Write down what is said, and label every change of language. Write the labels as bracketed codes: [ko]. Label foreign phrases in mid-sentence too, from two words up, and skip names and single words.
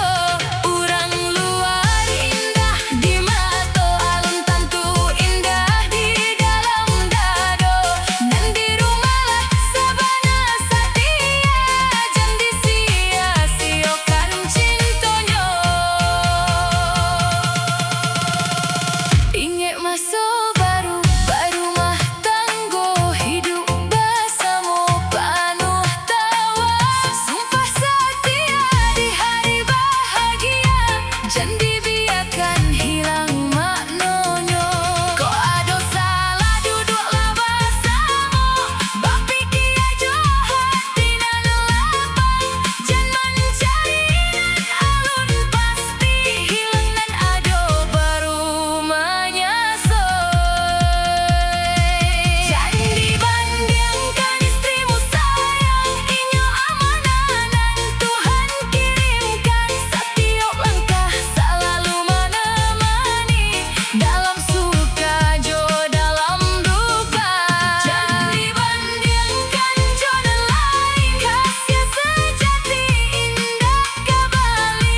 [min] Urang luar indah di mato, alun tantu indah di dalam dado. Nan di rumahlah sabana satia, jangan disia-siokan cintonyo. [id] Ingat masa baru berumah tanggo, hidup bersama penuh tawa. Sumpah setia di hari bahagia, jangan dibiarkan hilang maknanya. Kau ada salah duduklah bersama, [min] bapikir aja hati nan lapang. Jangan mencari nan alun pasti, hilang nan ado baru menyaso. Jangan dibandingkan istrimu sayang, inyo amanah nan Tuhan kirimkan. [id] Setiap langkah selalu menemani, dalam suka jo dalam duka. Jangan dibandingkan jodoh lain, kasih sejati indah kembali.